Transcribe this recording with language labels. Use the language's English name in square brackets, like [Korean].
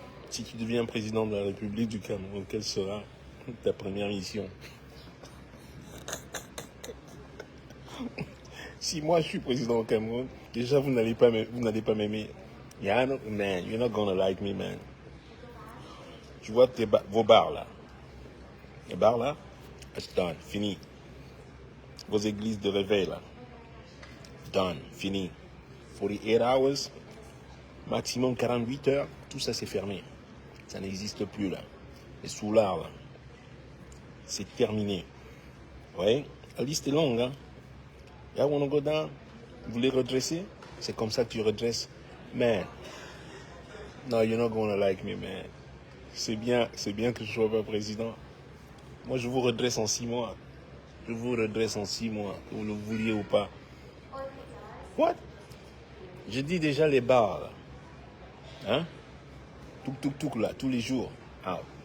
[French] Si tu deviens président de la République du Cameroun, quelle sera ta première mission? Si moi je suis président au Cameroun, déjà vous n'allez pas m'aimer. [English] Yeah, man, you're not gonna like me, man. [French] Tu vois vos bars là. Les bars là, [English] it's done, [French] fini. Vos églises de réveil là, done, fini. [English] 48 hours, [French] maximum 48 heures, tout ça c'est fermé. Ça n'existe plus là. Les soulards là, c'est terminé. Ouais, la liste est longue, hein. [English] Yeah, wanna go down? [French] Vous voulez redresser? C'est comme ça que tu redresses. [English] Man, no, you're not gonna like me, man. [French] C'est bien que je sois pas président. Moi, je vous redresse en 6 mois. Je vous redresse en 6 mois, que vous le vouliez ou pas. What? Je dis déjà les bars, là. Hein? Tout, là, tous les jours. Out.